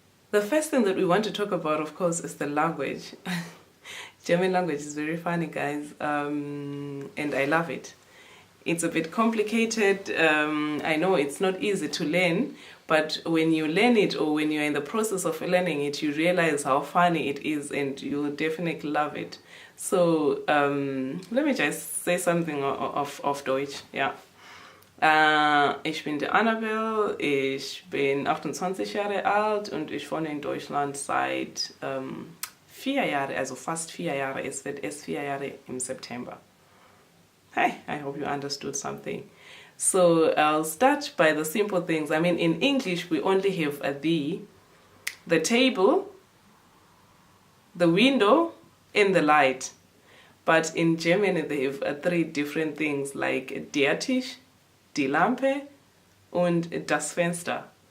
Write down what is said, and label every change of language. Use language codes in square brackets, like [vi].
[en] The first thing that we want to talk about, of course, is the language. German language is very funny, guys, and I love it. It's a bit complicated. I know it's not easy to learn, but when you learn it, or when you're in the process of learning it, you realize how funny it is, and you'll definitely love it. So let me just say something [de] auf Deutsch. Ja. Ich bin die Annabelle, ich bin 28 Jahre alt und ich wohne in Deutschland seit 4 Jahren, also fast 4 Jahre. Es wird erst 4 Jahre im September. [en] Hey, I hope you understood something. So I'll start by the simple things. I mean, in English, we only have the table, the window, and the light. But in German, they have 3 different things, like [de] der Tisch, die Lampe, und das Fenster.